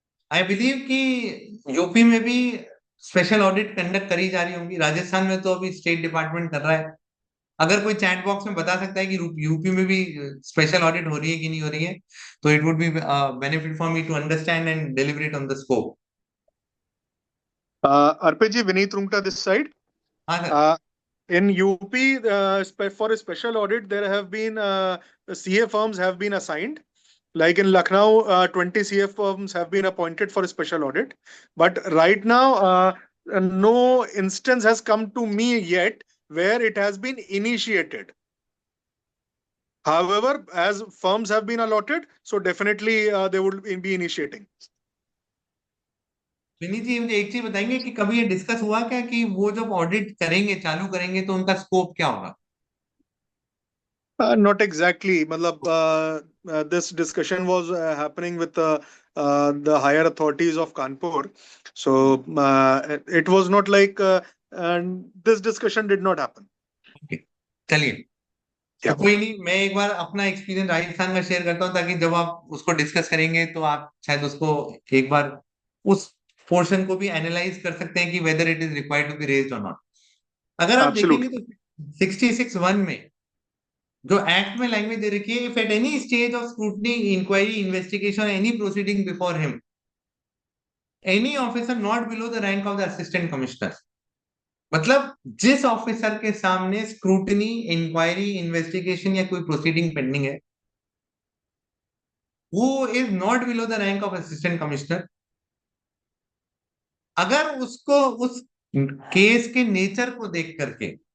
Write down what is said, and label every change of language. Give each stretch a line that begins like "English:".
Hindi: I believe कि UP में भी स्पेशल ऑडिट कंडक्ट करी जा रही होंगी, राजस्थान में तो अभी स्टेट डिपार्टमेंट कर रहा है। अगर कोई चैट बॉक्स में बता सकता है कि यूपी में भी स्पेशल ऑडिट हो रही है कि नहीं हो रही है, तो
English: It would be benefit for me to understand and deliberate on the scope. Arpeji, Vineet Rungta this side.
Hindi: हाँ sir.
English: In UP, for a special audit, there have been CA firms have been assigned. Like in Lucknow, 20 CA firms have been appointed for a special audit. But right now, no instance has come to me yet where it has been initiated. However, as firms have been allotted, so definitely they would be initiating.
Hindi: Vineet जी मुझे एक चीज बताएंगे कि कभी ये discuss हुआ क्या कि वो जब ऑडिट करेंगे चालू करेंगे तो उनका स्कोप क्या होगा?
English: Not exactly. Matlab, this discussion was happening with the higher authorities of Kanpur. So it was not like, and this discussion did not happen.
Hindi: Okay, चलिए। तो Yeah, कोई नहीं, मैं एक बार अपना एक्सपीरियंस राजस्थान का शेयर करता हूँ ताकि जब आप उसको डिस्कस करेंगे तो आप शायद उसको एक बार उस पोर्शन को भी एनालाइज कर सकते हैं कि
English: Whether it is required to be raised और not.
Hindi: अगर आप देखेंगे
English: absolutely.
Hindi: तो 66(1) में जो एक्ट में लैंग्वेज दे रखी है,
English: if at any stage of scrutiny inquiry investigation any proceeding before him any officer not below the rank of the assistant commissioner,
Hindi: मतलब जिस ऑफिसर के सामने स्क्रूटनी इंक्वायरी इन्वेस्टिगेशन या कोई प्रोसीडिंग पेंडिंग है, वो is not below the rank of assistant commissioner, अगर उसको उस केस के नेचर को देख करके,